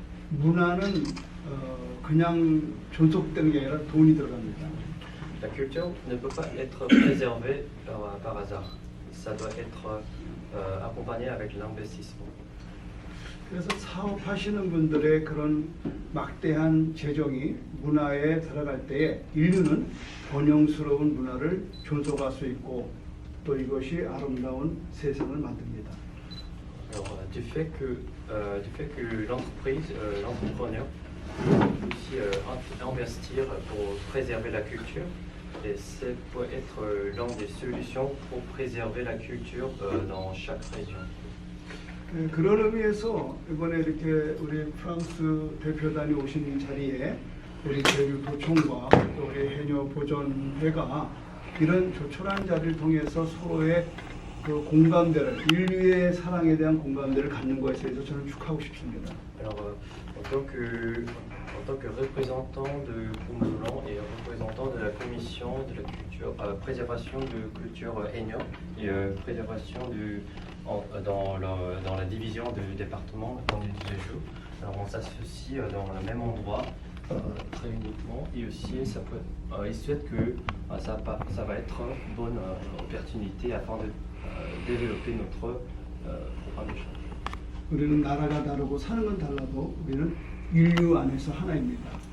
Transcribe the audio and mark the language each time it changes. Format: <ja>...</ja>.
<ko>문화는 그냥 존속되는 게 아니라 돈이 들어갑니다.</ko> <fr>La culture ne peut pas être préservée par hasard. Ça doit être accompagné avec l'investissement.</fr> <ko>그래서 사업하시는 분들의 그런 막대한 재정이 문화에 들어갈 때에 인류는 번영스러운 문화를 존속할 수 있고 또 이것이 아름다운 세상을 만듭니다.</ko> <fr>Alors, du fait que l'entreprise, l'entrepreneur peut aussi investir pour préserver la culture, et ça peut être l'une des solutions pour préserver la culture dans chaque région.</fr> <ko>그런 의미에서 이번에 이렇게 우리 프랑스 대표단이 오신 자리에 우리 제주도청과 또 우리 해녀보전회가 이런 조촐한 자리를 통해서 서로의 그 공감대를 인류의 사랑에 대한 공감대를 갖는 것에 대해서 저는 축하하고 싶습니다.</ko> <fr>Alors, en tant que représentant de Kumulon et représentant de la commission de la culture, préservation de culture Haenyeo et préservation dans la division du département du Jeju. Alors on s'associe dans le même endroit très uniquement et aussi il souhaite que ça va être une bonne opportunité afin de développer notre programme d'échange.</fr> <ko>우리는 나라가 다르고 사는 건 달라도 우리는 인류 안에서 하나입니다.</ko>